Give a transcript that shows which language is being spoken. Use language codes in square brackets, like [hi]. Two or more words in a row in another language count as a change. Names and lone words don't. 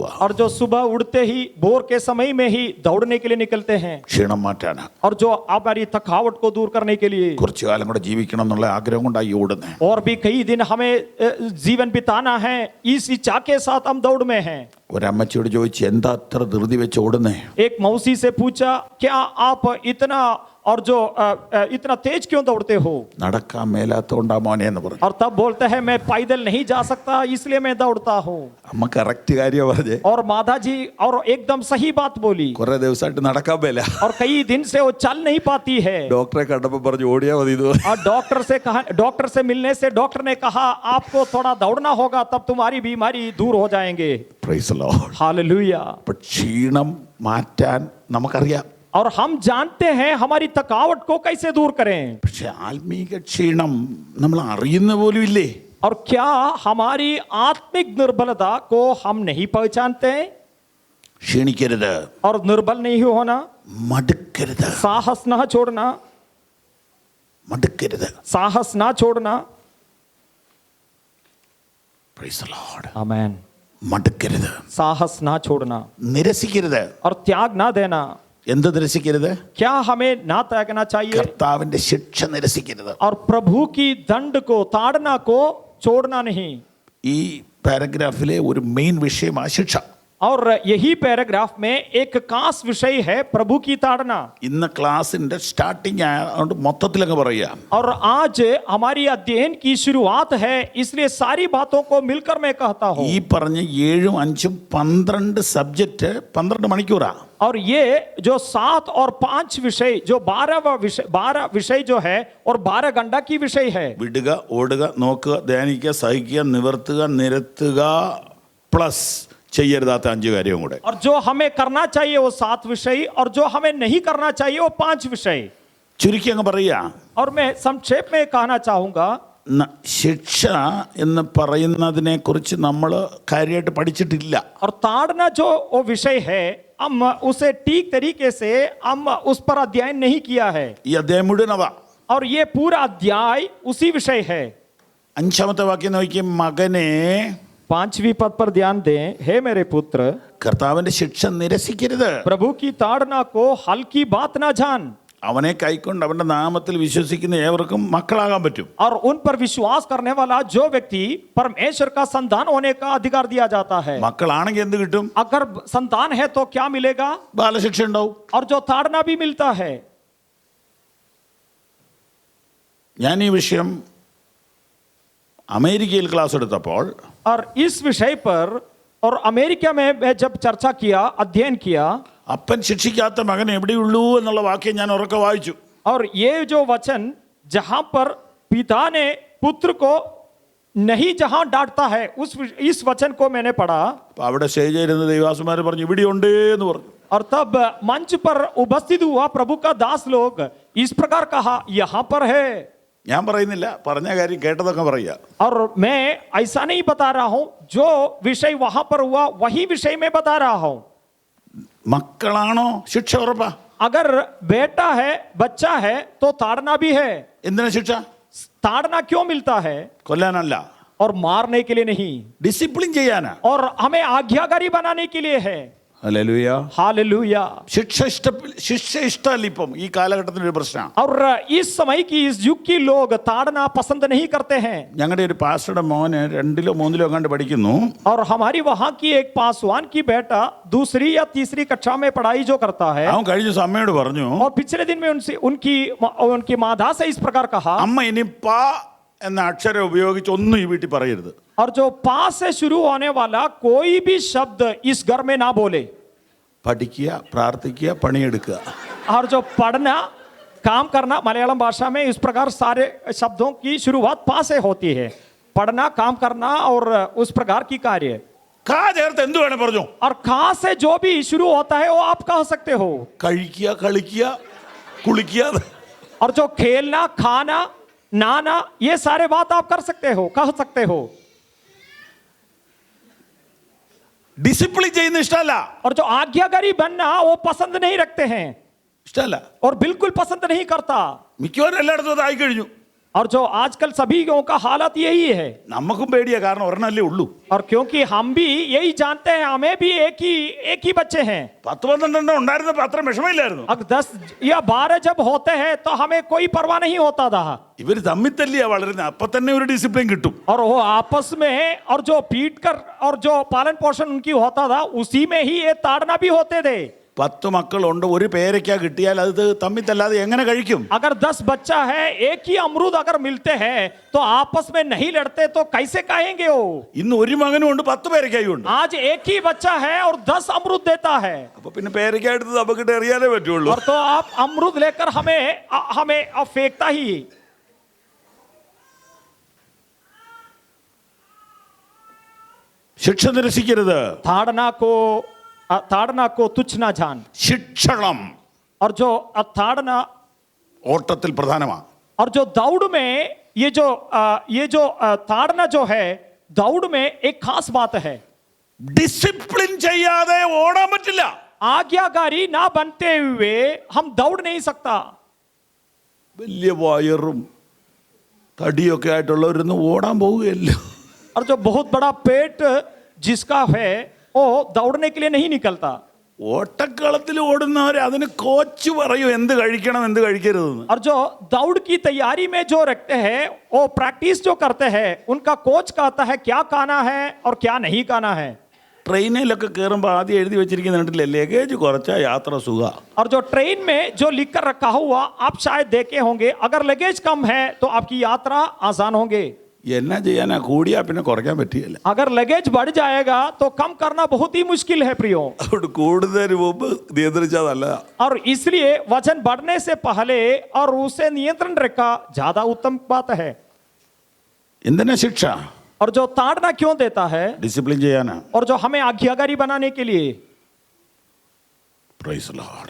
[hi] और जो सुबह उठते ही भोर के समय में ही दौड़ने के लिए निकलते हैं. [ml] ക്ഷീണം മാറ്റാനാ. [hi] और जो हमारी थकावट को दूर करने के लिए [ml] കുറച്ചു കാലം കൂടെ ജീവിക്കണം എന്നുള്ള ആഗ്രഹം കൊണ്ടായി ഓടുന്നത്. [hi] और भी कई दिन हमें जीवन बिताना है इस इच्छा के साथ हम दौड़ में हैं. [ml] ഒരമ്മച്ചിയോട് ചോദിച്ചു, എന്താ അത്ര ധൃതി വെച്ച് ഓടുന്നേ? [hi] एक मौसी से पूछा, क्या आप इतना और जो इतना तेज क्यों दौड़ते हो? [ml] നടക്കാൻ മേലാത്തോണ്ടാ മോനെ എന്ന് പറഞ്ഞു. [hi] और तब बोलते हैं मैं पैदल नहीं जा सकता इसलिए मैं दौड़ता हूँ. [ml] അമ്മ കറക്റ്റ് കാര്യം പറഞ്ഞേ. [hi] और माता जी और एकदम सही बात बोली. [ml] കുറെ ദിവസമായിട്ട് നടക്കാൻ മേല. [hi] और कई दिन से वो चल नहीं पाती है. [ml] ഡോക്ടറെ കണ്ടപ്പോ പറഞ്ഞു ഓടിയാ മതി ഇത്. [hi] और डॉक्टर से मिलने से डॉक्टर ने कहा आपको थोड़ा दौड़ना होगा तब तुम्हारी बीमारी दूर हो जाएंगे. [en] Praise the Lord. [hi] हालेलुया. [ml] അപ്പോൾ ക്ഷീണം മാറ്റാൻ നമുക്കറിയാം. [hi] और हम जानते हैं हमारी थकावट को कैसे दूर करें. [ml] പക്ഷെ ആത്മീക ക്ഷീണം നമ്മൾ അറിയുന്ന പോലും ഇല്ലേ? [hi] और क्या हमारी आत्मिक निर्बलता को हम नहीं पहचानते? [ml] ക്ഷീണിക്കരുത്, [hi] और निर्बल नहीं होना, [ml] മടുക്കരുത്, [hi] साहस ना छोड़ना, [ml] മടുക്കരുത്. [hi] साहस ना छोड़ना. [en] Praise the Lord. [hi] आमेन. [ml] മടുക്കരുത്, [hi] साहस ना छोड़ना [ml] നിരസിക്കരുത്. [hi] और त्याग ना देना. [ml] എന്ത് നിരസിക്കരുത്? [hi] क्या हमें ना त्यागना चाहिए? [ml] കർത്താവിന്റെ ശിക്ഷ നിരസിക്കരുത്. [hi] और प्रभु की दंड को ताड़ना को छोड़ना नहीं. [ml] ഈ പാരഗ്രാഫിലെ ഒരു മെയിൻ വിഷയമാ ശിക്ഷ. [hi] और यही पैराग्राफ में एक खास विषय है प्रभु की ताड़ना. [ml] ഇന്ന് ക്ലാസിന്റെ സ്റ്റാർട്ടിങ് ആയതുകൊണ്ട് മൊത്തത്തിലങ്ങ് പറയാം. [hi] और आज हमारी अध्ययन की शुरुआत है इसलिए सारी बातों को मिलकर मैं कहता हूँ. [ml] ഈ പറഞ്ഞ 7, 5, 12 സബ്ജക്റ്റ് 12 മണിക്കൂറാ. [hi] और ये जो 7 और 5 विषय जो 12 विषय जो है और 12 घंटा की विषय है. [ml] വിടുക, ഓടുക, നോക്കുക, ധ്യാനിക്കുക, സഹിക്കുക, നിവർത്തുക, നിരത്തുക, പ്ലസ് ചെയ്യരുതാത്ത 5 കാര്യവും കൂടെ. [hi] और जो हमें करना चाहिए वो 7 विषय और जो हमें नहीं करना चाहिए वो 5 विषय. [ml] ചുരുക്കി അങ്ങ് പറയാ. [hi] और मैं संक्षेप में कहना चाहूंगा [ml] ശിക്ഷ എന്ന് പറയുന്നതിനെ കുറിച്ച് നമ്മൾ കാര്യമായിട്ട് പഠിച്ചിട്ടില്ല. [hi] और ताड़ना जो वो विषय है हम उसे ठीक तरीके से हम उस पर अध्ययन नहीं किया है. [ml] ഈ അധ്യായം മുഴുവൻ അതാ. [hi] और ये पूरा अध्याय उसी विषय है. [ml] 5ാമത്തെ വാക്യം നോക്കി, മകനെ [hi] 5वीं पद पर ध्यान दें, हे मेरे पुत्र [ml] കർത്താവിന്റെ ശിക്ഷ നിരസിക്കരുത്. [hi] प्रभु की ताड़ना को हल्की बात ना जान. [ml] അവനെ കൈക്കൊണ്ട് അവന്റെ നാമത്തിൽ വിശ്വസിക്കുന്ന ഏവർക്കും മക്കളാകാൻ പറ്റും. [hi] और उन पर विश्वास करने वाला जो व्यक्ति परमेश्वर का संतान होने का अधिकार दिया जाता है. [ml] മക്കളാണെങ്കിൽ എന്ത് കിട്ടും? [hi] अगर संतान है तो क्या मिलेगा? [ml] ബാലശിക്ഷ ഉണ്ടാവും. [hi] और जो ताड़ना भी मिलता है. [ml] ഞാൻ ഈ വിഷയം അമേരിക്കയിൽ ക്ലാസ് എടുത്തപ്പോൾ [hi] और इस विषय पर और अमेरिका में मैं जब चर्चा किया अध्ययन किया [ml] അപ്പൻ ശിക്ഷിക്കാത്ത മകൻ എവിടെയുള്ളൂ എന്നുള്ള വാക്യം ഞാൻ ഉറക്കെ വായിച്ചു. [hi] और ये जो वचन जहां पर पिता ने पुत्र को नहीं जहां डांटता है इस वचन को मैंने पढ़ा. [ml] അപ്പൊ അവിടെ സ്റ്റേജിൽ ഇരുന്ന് ദൈവാസുമാർ പറഞ്ഞു ഇവിടെയുണ്ട് എന്ന് പറഞ്ഞു. [hi] और तब मंच पर उपस्थित हुआ प्रभु का दास लोग इस प्रकार कहा यहाँ पर है. [ml] ഞാൻ പറയുന്നില്ല, പറഞ്ഞ കാര്യം കേട്ടതൊക്കെ പറയുക. [hi] और मैं ऐसा नहीं बता रहा हूं, जो विषय वहां पर हुआ वही विषय में बता रहा हूं. [ml] മക്കളാണോ ശിക്ഷ ഉറപ്പാ? [hi] अगर बेटा है बच्चा है तो ताड़ना भी है. [ml] എന്തിനാ ശിക്ഷ? [hi] ताड़ना क्यों मिलता है? [ml] കൊല്ലാനല്ല, [hi] और मारने के लिए नहीं. [ml] ഡിസിപ്ലിൻ ചെയ്യാനാ. [hi] और हमें आज्ञाकारी बनाने के लिए है. [ml] ഹല്ലേലൂയ. [hi] हालेलुया. [ml] ശിക്ഷ ഇഷ്ടമല്ല ഇപ്പം ഈ കാലഘട്ടത്തിന്റെ ഒരു പ്രശ്നമാണ്. [hi] और इस समय की इस युग की लोग ताड़ना पसंद नहीं करते हैं. [ml] ഞങ്ങളുടെ ഒരു പാസ്റ്ററുടെ മോന് 2ലോ 3ലോ കണ്ട് പഠിക്കുന്നു. [hi] और हमारी वहां की एक पासवान की बेटा 2री या 3री कक्षा में पढ़ाई जो करता है. [ml] അവൻ കഴിഞ്ഞ ദിവസം അമ്മയോട് പറഞ്ഞു, [hi] और पिछले दिन में उनसे उनकी माता से इस प्रकार कहा, [ml] അമ്മ ഇനി പാ എന്ന അക്ഷരം ഉപയോഗിച്ച് ഒന്നും ഈ വീട്ടിൽ പറയരുത്. [hi] और जो पास से शुरू होने वाला कोई भी शब्द इस घर में ना बोले. [ml] പഠിക്കുക, പ്രാർത്ഥിക്കുക, പണിയെടുക്കുക. [hi] और जो पढ़ना काम करना मलयालम भाषा में इस प्रकार सारे शब्दों की शुरुआत पा से होती है. पढ़ना, काम करना और उस प्रकार की कार्य. [ml] കാ ചേർത്ത് എന്ത് വേണേ പറഞ്ഞു. [hi] और खा से जो भी शुरू होता है वो आप कह सकते हो. [ml] കഴിക്കുക, കളിക്കുക, കുളിക്കുക. [hi] और जो खेलना, खाना, नाना, ये सारे बात आप कर सकते हो, कह सकते हो. [ml] ഡിസിപ്ലിൻ ചെയ്യുന്ന ഇഷ്ടമല്ല, [hi] और जो आज्ञाकारी बनना वो पसंद नहीं रखते हैं [ml] ഇഷ്ടമല്ല. [hi] और बिल्कुल पसंद नहीं करता। [ml] മിക്കവാറും എല്ലായിടത്തും അതായി കഴിഞ്ഞു. [hi] और जो आजकल सभी का हालत यही है। [ml] നമുക്കും പേടിയാ, കാരണം ഒരെണ്ണല്ലേ ഉള്ളൂ. [hi] और क्योंकि हम भी यही जानते हैं, हमें भी एक ही बच्चे हैं। [ml] 10-12 ഉണ്ടായിരുന്നപ്പോൾ അത്ര വിഷമമില്ലായിരുന്നു. [hi] अगर 10 या 12 जब होते हैं तो हमें कोई परवाह नहीं होता था। [ml] ഇവർ തമ്മിൽ തല്ലിയാ വളരുന്നത്, അപ്പൊ തന്നെ ഒരു ഡിസിപ്ലിൻ കിട്ടും. [hi] और वो आपस में और जो पीट कर और जो पालन पोषण उनकी होता था उसी में ही ये ताड़ना भी होते थे। [ml] 10 മക്കളുണ്ട്, ഒരു പേരയ്ക്ക കിട്ടിയാൽ അത് തമ്മിൽ തല്ലാതെ എങ്ങനെ കഴിക്കും? [hi] अगर 10 बच्चा है, एक ही अमरूद अगर मिलते हैं तो आपस में नहीं लड़ते तो कैसे कहेंगे वो? [ml] ഇന്ന് ഒരു മകനും ഉണ്ട്, 10 പേരയ്ക്കായും ഉണ്ട്. [hi] आज एक ही बच्चा है और 10 अमरूद देता है। [ml] അപ്പൊ പിന്നെ പേരയ്ക്ക എടുത്ത് നമുക്കിട്ട് എറിയാനേ പറ്റുള്ളൂ. [hi] और तो आप अमरूद लेकर हमें फेंकता ही। [ml] ശിക്ഷ നിരസിക്കരുത്. [hi] ताड़ना को तुच्छ ना जान। [ml] ശിക്ഷണം [hi] और जो ताड़ना [ml] ഓട്ടത്തിൽ പ്രധാനമാണ്. [hi] और जो दौड़ में ये जो ताड़ना जो है दौड़ में एक खास बात है। [ml] ഡിസിപ്ലിൻ ചെയ്യാതെ ഓടാൻ പറ്റില്ല. [hi] आज्ञाकारी ना बनते हुए हम दौड़ नहीं सकता। [ml] വലിയ വയറും തടിയൊക്കെ ആയിട്ടുള്ളവരൊന്നും ഓടാൻ പോവുകയല്ല. [hi] और जो बहुत बड़ा पेट जिसका है वो दौड़ने के लिए नहीं निकलता। [ml] ഓട്ടക്കളത്തിൽ ഓടുന്നവർ അതിന് കോച്ച് പറയും എന്ത് കഴിക്കണം എന്ത് കഴിക്കരുതെന്ന്. [hi] और जो दौड़ की तैयारी में जो रखते हैं वो प्रैक्टिस जो करते हैं उनका कोच कहता है क्या खाना है और क्या नहीं खाना है। [ml] ട്രെയിനിലൊക്കെ കയറുമ്പോൾ ആദ്യം എഴുതി വെച്ചിരിക്കുന്ന കണ്ടില്ലേ, ലഗേജ് കുറച്ചാ യാത്ര സുഖ. [hi] और जो ट्रेन में जो लिख कर रखा हुआ आप शायद देखे होंगे, अगर लगेज कम है तो आपकी यात्रा आसान होंगे। [ml] എന്നാ ചെയ്യാനാ, കൂടിയാ പിന്നെ കുറയ്ക്കാൻ പറ്റിയല്ല. [hi] अगर लगेज बढ़ जाएगा तो कम करना बहुत ही मुश्किल है प्रियो। [ml] അതുകൊണ്ട് കൂടുതൽ മുമ്പ് നിയന്ത്രിച്ചാൽ നല്ലതാ. [hi] और इसलिए वजन बढ़ने से पहले और उसे नियंत्रण रखा ज्यादा उत्तम बात है। [ml] എന്തിനാ ശിക്ഷ? [hi] और जो ताड़ना क्यों देता है? [ml] ഡിസിപ്ലിൻ ചെയ്യാനാ. [hi] और जो हमें आज्ञाकारी बनाने के लिए। [en] Praise Lord.